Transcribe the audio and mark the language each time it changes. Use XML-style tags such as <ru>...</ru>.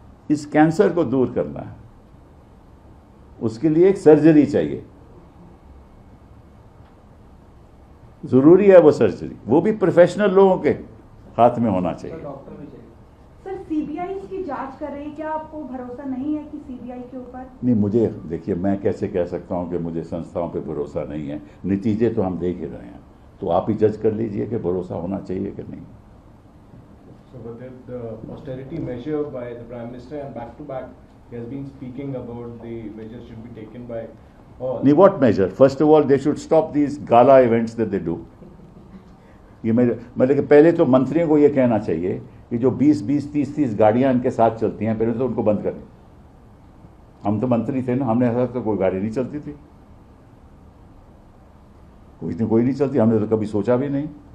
<hi>इस कैंसर को दूर करना है, उसके लिए एक सर्जरी चाहिए, जरूरी है वो सर्जरी, वो भी प्रोफेशनल लोगों के हाथ में होना चाहिए। डॉक्टर भी चाहिए। सर सीबीआई की जांच कर रही है, क्या आपको भरोसा नहीं है कि सीबीआई के ऊपर? नहीं, मुझे देखिए, मैं कैसे कह सकता हूं कि मुझे संस्थाओं पे भरोसा नहीं है। नतीजे तो हम देख ही रहे हैं, तो आप ही जज कर लीजिए कि भरोसा होना चाहिए कि नहीं।</hi> <en>So but the austerity measure by the Prime Minister and back to back he has been speaking about the measures should be taken by all. नहीं, what measure? First of all, they should stop these gala events that they do.</en> <hi>ये मतलब कि पहले तो मंत्रियों को ये कहना चाहिए कि जो 20-20, 30-30 गाड़ियां इनके साथ चलती हैं, पहले तो उनको बंद करें। हम तो मंत्री थे ना, हमने ऐसा तो कोई गाड़ी नहीं चलती थी, कोई नहीं चलती, हमने तो कभी सोचा भी नहीं।</hi>